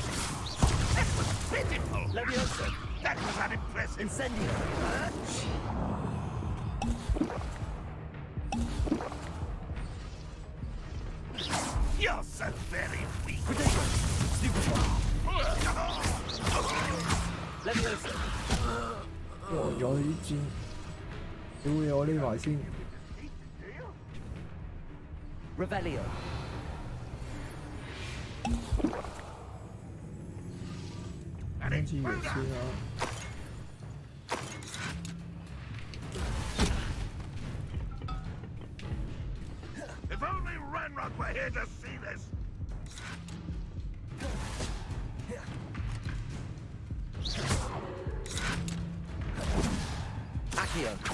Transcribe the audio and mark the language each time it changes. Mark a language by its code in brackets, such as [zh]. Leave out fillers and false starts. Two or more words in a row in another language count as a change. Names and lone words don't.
[en] That was pitiful. Leviosa! That was unimpressive. Incendio! You're so very weak. Potato! Stupid one! Leviosa! [yue] 有啲箭，屌你！我匿埋先。 [en] Revelio! [yue] 跟住嚟先啦。 [en] If only Ranrock were here to see this. Accio!